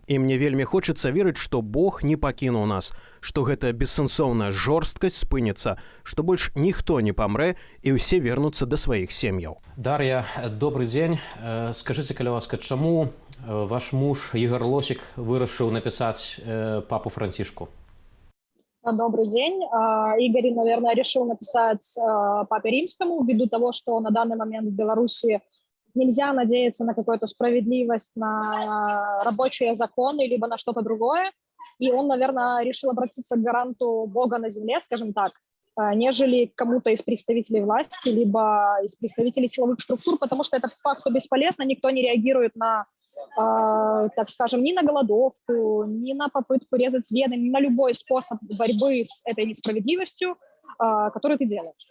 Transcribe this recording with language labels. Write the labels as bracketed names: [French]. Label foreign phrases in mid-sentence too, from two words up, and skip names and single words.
[Belarusian] І мне вельмі хочацца верыць, што Бог не пакінуў нас, што гэта бессэнсоўная жорсткасць спыніцца, што больш ніхто не памрэ і ўсе вернуцца да сваіх сем'яў. Дар'я, добры дзень. Скажыце, калі ласка, чаму ваш муж Ігар Лосік вырашыў напісаць папу Францішку? [Russian] Добрый день. Игорь, наверное, решил написать Папе Римскому ввиду того, что на данный момент в Беларуси нельзя надеяться на какую-то справедливость, на рабочие законы, либо на что-то другое. И он, наверное, решил обратиться к гаранту Бога на земле, скажем так, нежели к кому-то из представителей власти, либо из представителей силовых структур, потому что это по факту бесполезно, никто не реагирует на, так скажем, ни на голодовку, ни на попытку резать вены, ни на любой способ борьбы с этой несправедливостью, который ты делаешь.